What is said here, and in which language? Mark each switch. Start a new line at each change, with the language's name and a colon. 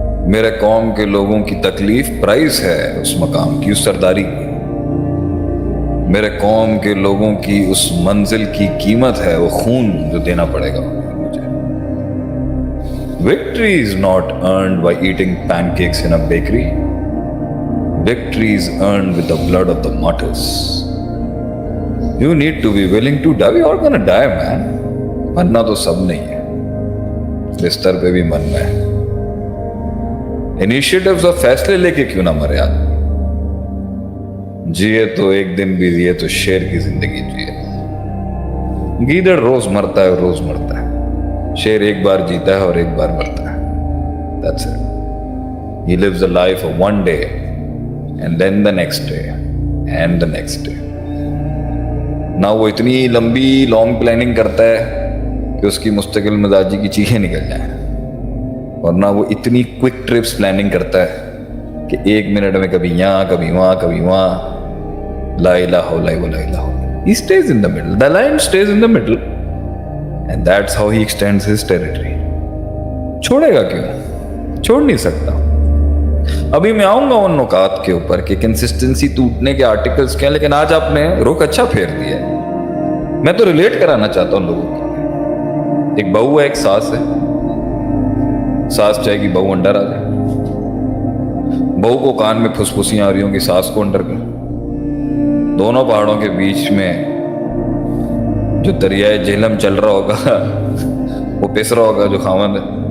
Urdu: میرے قوم کے لوگوں کی تکلیف پرائز ہے اس مقام کی، اس سرداری کی۔ میرے قوم کے لوگوں کی اس منزل کی قیمت ہے وہ خون جو دینا پڑے گا مجھے۔
English: Victory is not earned by eating pancakes in a bakery. Victory is earned with the blood of the martyrs. You need to be willing to die. We are gonna die, man.
Urdu: مرنا تو سب نہیں ہے، بستر پہ بھی مرنا ہے۔ Initiatives اور فیصلے لے کے کیوں نہ مرے آدمی؟ جیے تو ایک دن بھی جیے تو شیر کی زندگی جیے۔ گیدڑ روز مرتا ہے اور روز مرتا ہے، شیر ایک بار جیتا ہے اور ایک بار مرتا ہے۔
English: That's it. He lives the life of one day and then the next day and the next day.
Urdu: نہ وہ اتنی لمبی لانگ پلاننگ کرتا ہے کہ اس کی مستقل مزاجی کی چیخیں نکل جائیں، اور نہ وہ اتنی کوئک ٹرپس پلاننگ کرتا ہے کہ ایک منٹ میں کبھی یہاں کبھی وہاں کبھی وہاں۔
Arabic: لا الہ الا اللہ لا الہ الا۔
English: He stays in the middle. The lion stays in the middle and that's how he extends his territory.
Urdu: چھوڑے گا کیوں؟ چھوڑ نہیں سکتا۔ ابھی میں آؤں گا ان نکات کے اوپر کہ کنسسٹنسی ٹوٹنے کے آرٹیکلز کیا، لیکن آج آپ نے رخ اچھا پھیر دیا ہے۔ میں تو ریلیٹ کرانا چاہتا ہوں لوگوں کی۔ ایک بہو ہے، ایک ساس ہے، ساس چاہے گی بہو انڈر آ جائے، بہو کو کان میں پھسپھسیاں آ رہی ہوں گی، ساس کو انڈر کر دونوں پہاڑوں کے بیچ میں جو دریائے جہلم چل رہا ہوگا وہ پس رہا ہوگا جو خاوند ہے۔